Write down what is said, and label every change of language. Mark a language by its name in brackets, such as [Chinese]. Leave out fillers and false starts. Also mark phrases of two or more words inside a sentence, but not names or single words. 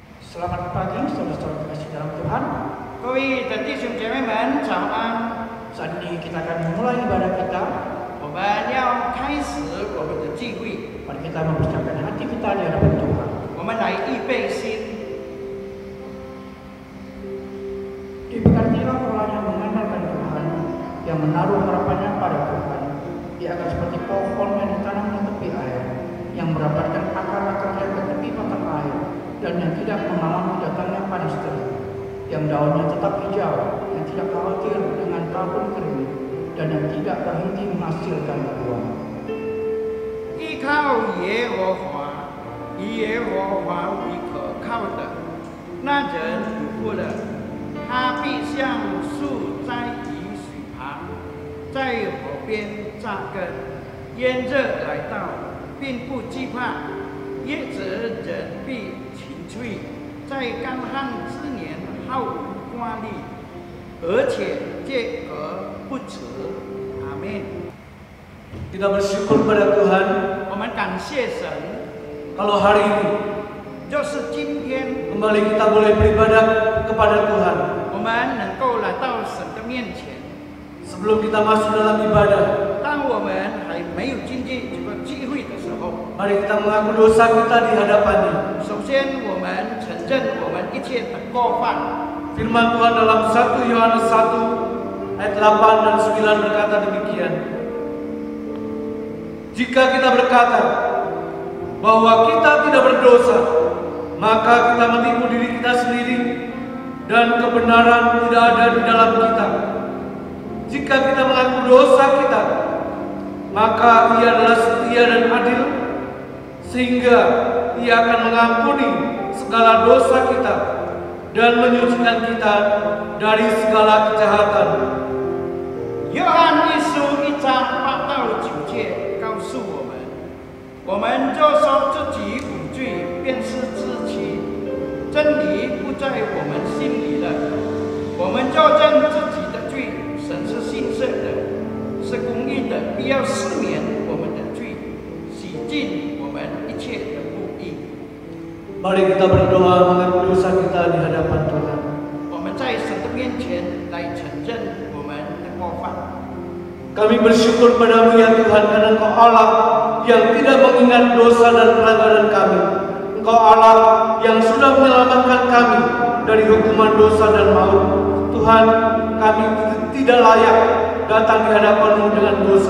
[Indonesian] Selamat pagi, saudara-saudara kasih dalam Tuhan. [Chinese] 各位的弟兄姐妹们，早安！ [Indonesian] Saat ini kita akan memulai ibadah kita. [Chinese] 我们要开始我们的聚会， [Indonesian] Mari kita mempersiapkan hati kita di hadapan Tuhan. [Chinese] 我们来预备心。 [Indonesian] Diberkatilah orang yang mengandalkan Tuhan, yang menaruh harapannya pada Tuhan. Dia akan seperti pohon yang ditanam di tepi air, yang merapatkan akar-akarnya ke tepi mata air, dan yang tidak mengalami datangnya panas terik, yang daunnya tetap hijau, yang tidak khawatir dengan tahun kering, dan yang tidak berhenti menghasilkan buah. [Chinese] 依靠耶和华，以耶和华为可靠的，那人有福了。他必像树栽于水旁，在河边扎根。炎热来到，并不惧怕；叶子人必青翠，在干旱之年毫无挂虑，而且结果不迟。阿门。 [Indonesian] Kita bersyukur pada Tuhan [Chinese] 我们感谢神， [Indonesian] kalau hari ini [Chinese] 就是今天 [Indonesian] kembali kita boleh beribadah kepada Tuhan. [Chinese] 我们能够来到神的面前。 [Indonesian] Sebelum kita masuk dalam ibadah, [Chinese] 当我们还没有进入这个聚会的时候， [Indonesian] mari kita mengaku dosa kita di hadapan-Nya. [Chinese] 首先我们承认我们一切的过犯。 [Indonesian] Firman Tuhan dalam 1 Yohanes 1 ayat 8 dan 9 berkata demikian. Jika kita berkata bahwa kita tidak berdosa, maka kita menipu diri kita sendiri dan kebenaran tidak ada di dalam kita. Jika kita mengaku dosa kita, maka Ia adalah setia dan adil, sehingga Ia akan mengampuni segala dosa kita dan menyucikan kita dari segala kejahatan. [Chinese] 约翰一书1章8到9节告诉我们若说自己无罪，便是自欺，真理不在我们心里了。我们若认自己的罪，神是信实的，是公义的，必要赦免我们的罪，洗净我们一切的不义。 [Indonesian] Mari kita berdoa mengaku dosa kita di hadapan Tuhan. [Chinese] 我们在神的面前来承认我们的过犯。 [Indonesian] Kami bersyukur padamu ya Tuhan, karena Engkau Allah yang tidak mengingat dosa dan pelanggaran kami. Engkau Allah yang sudah menyelamatkan kami dari hukuman dosa dan maut. Tuhan, kami tidak layak datang di hadapan-Mu dengan dosa.